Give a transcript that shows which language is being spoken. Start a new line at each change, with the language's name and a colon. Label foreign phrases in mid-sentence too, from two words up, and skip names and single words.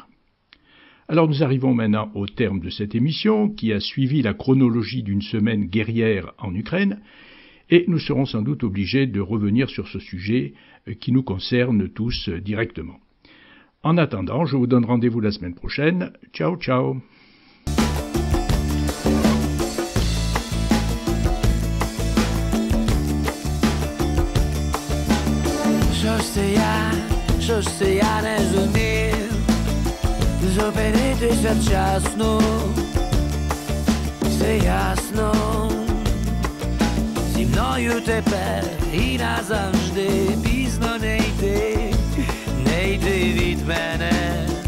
French: Alors nous arrivons maintenant au terme de cette émission qui a suivi la chronologie d'une semaine guerrière en Ukraine et nous serons sans doute obligés de revenir sur ce sujet qui nous concerne tous directement. En attendant, je vous donne rendez-vous la semaine prochaine.
Italian: Ciao, ciao.
Ukrainian: Що ж я не зумів зупинитися вчасно, все ясно, зі мною тепер і назавжди пізно не йди від мене.